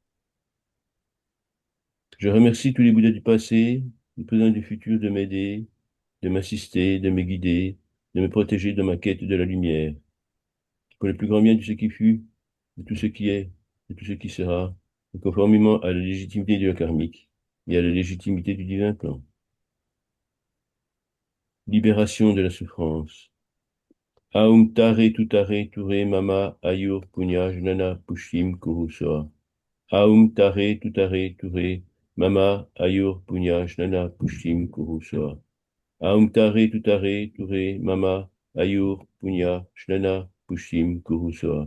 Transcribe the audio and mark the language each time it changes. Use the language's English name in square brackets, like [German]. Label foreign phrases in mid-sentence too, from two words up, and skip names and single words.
[French] Je remercie tous les Bouddhas du passé, du présent et du futur de m'aider, de m'assister, de me guider, de me protéger dans ma quête de la lumière. Pour le plus grand bien de ce qui fut, de tout ce qui est, de tout ce qui sera, et conformément à la légitimité du karmique et à la légitimité du divin plan. Libération de la souffrance. [Sanskrit] ओं तारे तुत्तारे तुरे मम आयुर् पुण्य ज्ञान पुष्टिं कुरु स्वाहा. ओं तारे तुत्तारे तुरे मम आयुर् पुण्य ज्ञान पुष्टिं कुरु स्वाहा. ओं तारे तुत्तारे तुरे मम आयुर् पुण्य ज्ञान पुष्टिं कुरु स्वाहा.